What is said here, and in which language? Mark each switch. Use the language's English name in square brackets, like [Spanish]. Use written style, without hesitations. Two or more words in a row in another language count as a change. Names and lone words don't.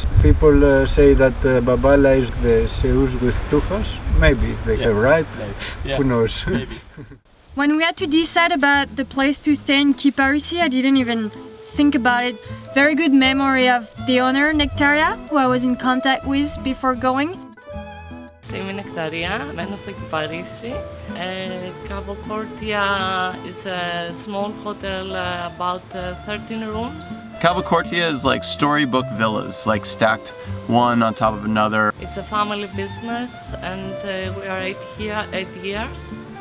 [English] People say that Babala is the Zeus with tufas. Maybe they have right. Yeah. Who knows? Maybe. When we had to decide about the place to stay in Kyparissi, I didn't even think about it. Very good memory of the owner, Nectaria, who I was in contact with before going. [Greek] Είμαι η Νεκταρία, μένω στο Kyparissi. [English] Cavalcortia is a small hotel, about 13 rooms. Cavalcortia is like storybook villas, like stacked one on top of another. It's a family business and we are 8 years.